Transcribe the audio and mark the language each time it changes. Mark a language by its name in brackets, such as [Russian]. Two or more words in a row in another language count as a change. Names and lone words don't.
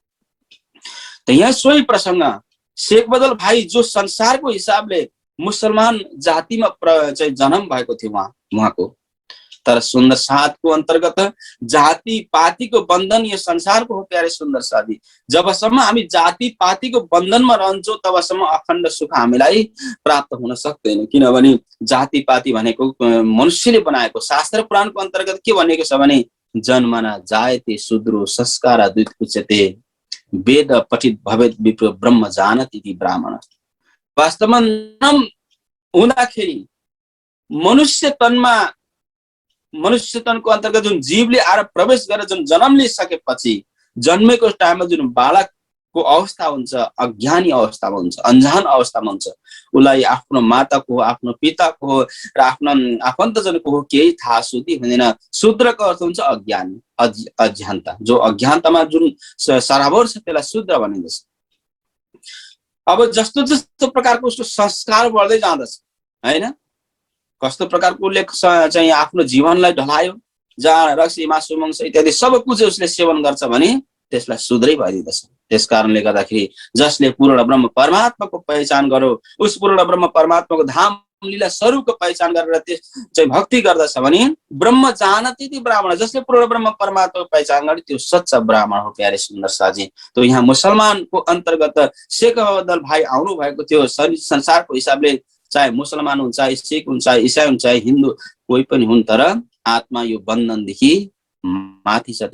[Nepali] त यहाँ सोही प्रसङ्ग शेख बदल भाइ जो संसारको हिसाबले मुसलमान जातिमा चाहिँ जन्म भएको थियो उहाँको, तर सुन्दर साथको अन्तर्गत जाति पातिको बन्धन यो संसारको हो प्यारे सुन्दर साथी। जबसम्म हामी जाति पातिको बन्धनमा रहन्छौँ तबसम्म अखण्ड सुख हामीलाई प्राप्त हुन सक्दैन। किनभने जाति पाति भनेको मनुष्यले बनाएको, शास्त्र पुराणको अन्तर्गत के भनेको छ भने [Sanskrit] जन्मना जायते शूद्रो संस्कार द्वित उच्यते वेद पठित भवेत विप्र ब्रह्म जानति इति ब्राह्मण। [Nepali] वास्तवमा हुँदाखेरि मनुष्य तनको अन्तर्गत जुन जीवले आएर प्रवेश गरेर जुन जन्म लिइसकेपछि जन्मेको टाइममा जुन बालकको अवस्था हुन्छ, अज्ञानी अवस्थामा हुन्छ, अन्जान अवस्थामा हुन्छ, उसलाई आफ्नो माताको, आफ्नो पिताको र आफ्नो आफन्तजनको हो केही थाहा सुधी हुँदैन। शूद्रको अर्थ हुन्छ अज्ञानी, अज्ञानता। जो अज्ञानतामा जुन सराबर छ त्यसलाई शूद्र भनिन्छ। अब जस्तो जस्तो प्रकारको उसको संस्कार बढ्दै जाँदछ हैन, कस्तो प्रकारको उसले चाहिँ आफ्नो जीवनलाई ढलायो, जहाँ रक्सी मासु मांस इत्यादि [Hindi] सब कुछ [Nepali] उसले सेवन गर्छ भने त्यसलाई शूद्रै भइदिँदछ। त्यस कारणले गर्दाखेरि जसले पूर्ण ब्रह्म परमात्माको पहिचान गर्यो, उस पूर्ण ब्रह्म परमात्माको धाम लीला स्वरूपको पहिचान गरेर त्यस चाहिँ भक्ति गर्दछ भने [Sanskrit] ब्रह्म जानति इति ब्राह्मण। [Nepali] जसले पूर्ण ब्रह्म परमात्माको पहिचान गर्यो त्यो सच्चा ब्राह्मण हो प्यारे सुन्दर साजी। तो यहाँ मुसलमानको अन्तर्गत शेख बदल भाइ आउनु भएको थियो। संसारको हिसाबले चाहे मुसलमान हुन्, चाहे सिख हुन्, चाहे इसाई हुन्, चाहे हिन्दू कोही पनि हुन्, तर आत्मा यो बन्धनदेखि माथि छ।